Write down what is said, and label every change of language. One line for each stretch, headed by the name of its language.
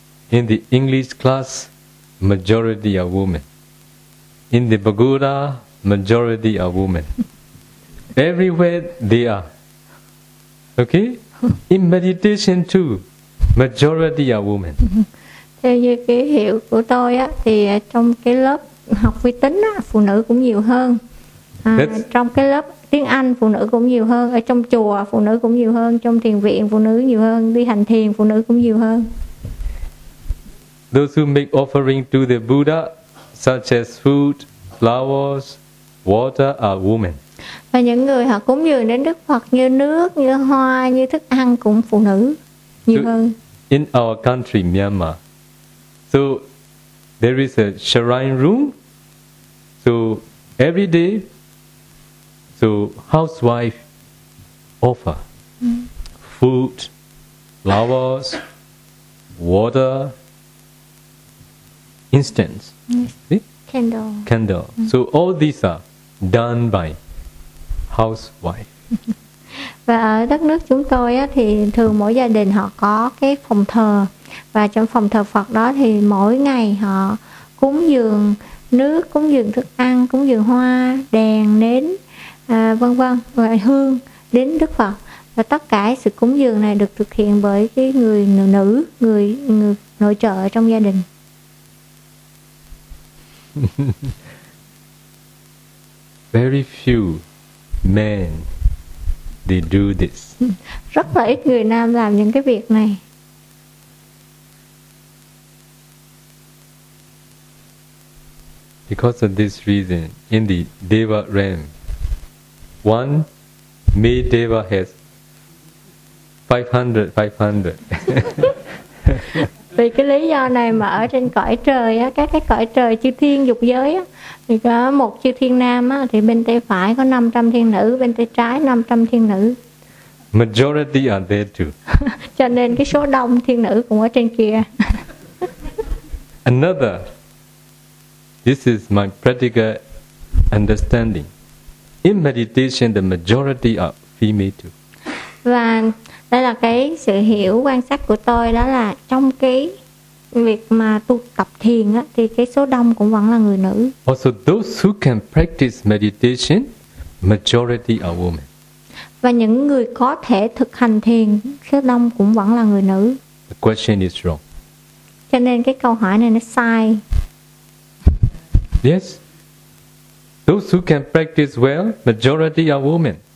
English: In the English class, majority are women. In the Bagura, majority are women. Everywhere they are. Okay? In meditation too, majority are women.
Vietnamese: Theo như cái hiểu của tôi á, thì trong cái lớp học vi tính á, phụ nữ cũng nhiều hơn. Trong cái lớp tiếng Anh, phụ nữ cũng nhiều hơn. Ở trong chùa, phụ nữ cũng nhiều hơn. Trong thiền viện, phụ nữ nhiều hơn. Đi hành thiền, phụ nữ cũng nhiều hơn.
English: Those who make offering to the Buddha, such as food, flowers, water, are women.
Vietnamese: Và những người họ cúng dường đến Đức Phật như nước, như hoa, như thức ăn cũng phụ nữ nhiều hơn.
English: In our country, Myanmar, so there is a shrine room. So every day, so housewife offer food, flowers, water. Instance, candle. Mm. So all these are done by housewife.
Vietnamese: Và ở đất nước chúng tôi á, thì thường mỗi gia đình họ có cái phòng thờ, và trong phòng thờ Phật đó thì mỗi ngày họ cúng dường nước, cúng dường thức ăn, cúng dường hoa, đèn, nến, vân vân, và hương đến Đức Phật. Và tất cả sự cúng dường này được thực hiện bởi cái người nữ, người nội trợ trong gia đình.
English: Very few men they do this.
Vietnamese: Rất là ít người nam làm những cái việc này.
English: Because of this reason, in the Deva realm, one May Deva has 500.
Vietnamese: Vì cái lý do này mà ở trên cõi trời á, các cái cõi trời chư thiên dục giới á, thì có một chư thiên nam á, thì bên tay phải có 500 thiên nữ, bên tay trái 500 thiên nữ.
English: Majority are there too.
Vietnamese: Cho nên cái số đông thiên nữ cũng ở trên kia.
English: Another, this is my practical understanding. In meditation, the majority are female too.
Vietnamese: Và Đây là cái sự hiểu quan sát của tôi, đó là trong cái việc mà tu tập thiền á, thì cái số đông cũng vẫn là người nữ.
English: Also those who can practice meditation, majority are women.
Vietnamese: Và những người có thể thực hành thiền, số đông cũng vẫn là người nữ.
English: The question is wrong.
Vietnamese: Cho nên cái câu hỏi này nó sai.
English: Yes. Those who can practice well, majority are women.